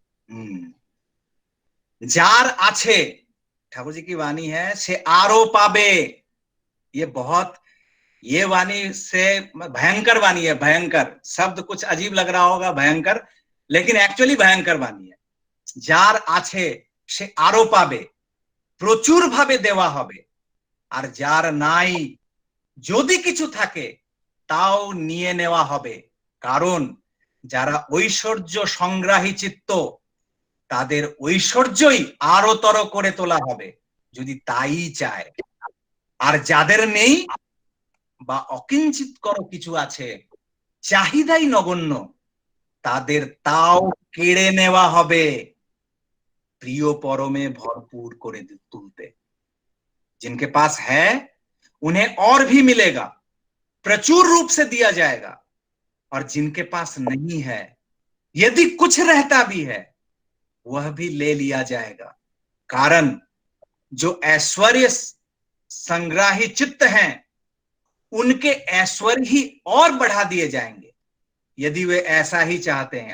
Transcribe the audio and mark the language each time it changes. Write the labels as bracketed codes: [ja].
[bn] Jar आछे, [hi] ठाकुर जी की वाणी है, [bn] से आरो पाबे। [hi] ये बहुत, ये वाणी से भयंकर वाणी है, भयंकर शब्द कुछ अजीब लग रहा होगा, भयंकर। लेकिन एक्चुअली भयंकर बानी है। [bn] যার আছে সে আরো পাবে, প্রচুর ভাবে দেওয়া হবে, আর যার নাই যদি কিছু থাকে তাও নিয়ে নেওয়া হবে। কারণ যারা ঐশ্বর্য সংগ্রাহী চিত্ত তাদের ঐশ্বর্যই আরো তর করে তোলা হবে যদি তাই চায়। আর যাদের নেই বা অকিঞ্চিত কর কিছু আছে, চাহিদাই নগণ্য, তাদের তাও কেড়ে নেওয়া হবে প্রিয় পরমে ভরपूर করে তুলতে। [hi] जिनके पास है उन्हें और भी मिलेगा, प्रचुर रूप से दिया जाएगा, और जिनके पास नहीं है यदि कुछ रहता भी है वह भी ले लिया जाएगा। कारण जो ऐश्वर्य संग्राही चित्त हैं उनके ऐश्वर्य ही और बढ़ा दिए जाएंगे यदि वे ऐसा ही चाहते हैं।